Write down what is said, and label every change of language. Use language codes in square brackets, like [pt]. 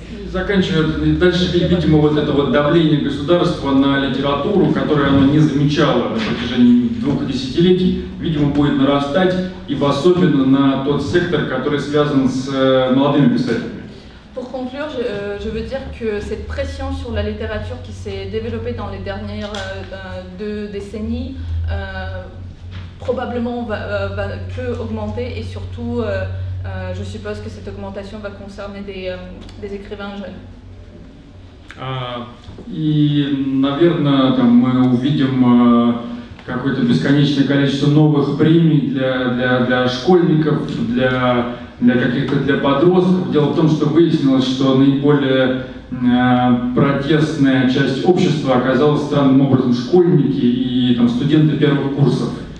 [ru] Заканчивая, дальше, видимо, вот это вот давление государства на литературу, которое оно не замечало на протяжении 2 десятилетий, видимо, будет нарастать, и особенно на тот сектор, который связан с молодыми писателями. [fr] Pour conclure, je veux dire que cette pression sur la littérature qui s'est développée dans les dernières 2 décennies probablement peut augmenter et surtout je suppose que cette augmentation va concerner des écrivains jeunes. [ru] И, наверное, там мы увидим какое-то бесконечное количество новых премий для школьников, для подростков. Дело в том, что выяснилось, что наиболее протестная часть общества оказалась странным образом школьники и там, студенты первых курсов.